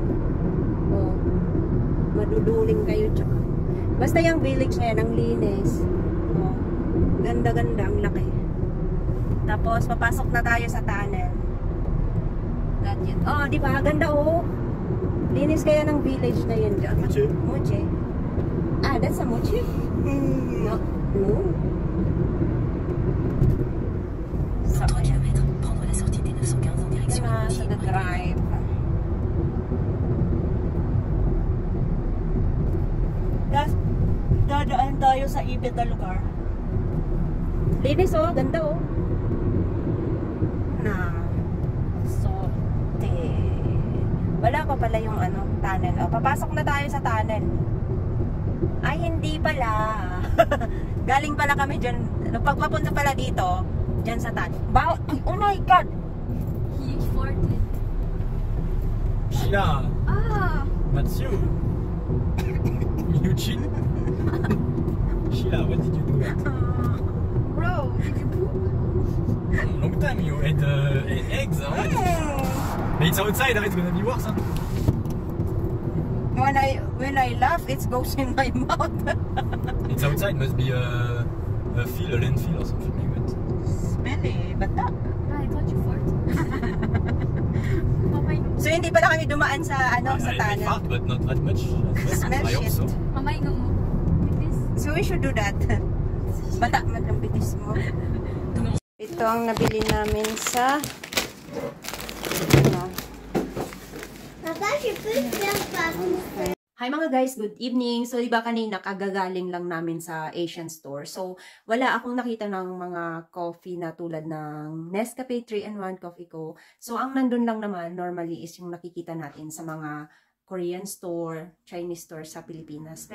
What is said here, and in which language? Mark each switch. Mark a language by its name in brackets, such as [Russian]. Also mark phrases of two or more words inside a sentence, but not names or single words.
[Filipino] Oh, maduduling kayo tsaka. Basta yung village na yan, ang linis. Oh, ganda-ganda, ang laki. Tapos, papasok na tayo sa tunnel. That yun. Oh, di ba? Ganda oh. Linis kaya ng village na yun dyan. [French] Moche. Moche. [English] Ah, that's a mochi? No. No. [French] 3 km, prendre la sortie des 915 en direction de [Filipino] Sa [English] the drive. [Filipino] Dadaan tayo sa ibig na lugar. Linis oh, ganda oh. Na. Sorte. Wala pa pala yung ano, tunnel. Oh, papasok na tayo sa tunnel. Ay, hindi pala. Galing pala kami dyan. Pagpapunta pala dito, dyan sa tunnel. [English] Oh my God! He farted. Sheila, Ah! Mathieu, Eugene. Sheila, what did you do? Bro, did you poop? Long time you ate eggs, huh? But it's outside, it's gonna be worse, huh? When I laugh, it goes in my mouth. It's outside, must be a landfill or something like that. Smelly, bata. Ah, I thought you farted. Mamay no. [Filipino] So hindi pala kami dumaan sa ano sa [English] I [Filipino] tunnel. [English] fart, but not that much. Smell I hope shit. so. Mamay no mo. Like this. So we should do that. [Filipino] Bata, maglambitis mo. Ito ang nabili namin sa ano. [French] Papa, je peux faire pas. [Filipino] Hi mga guys, [English] good evening. [Filipino] So diba kanina kagagaling lang namin sa Asian store. So wala akong nakita ng mga coffee na tulad ng Nescafe 3-in-1 coffee ko. So ang nandun lang naman normally is yung nakikita natin sa mga [English] Korean store, Chinese store [Filipino] sa Pilipinas.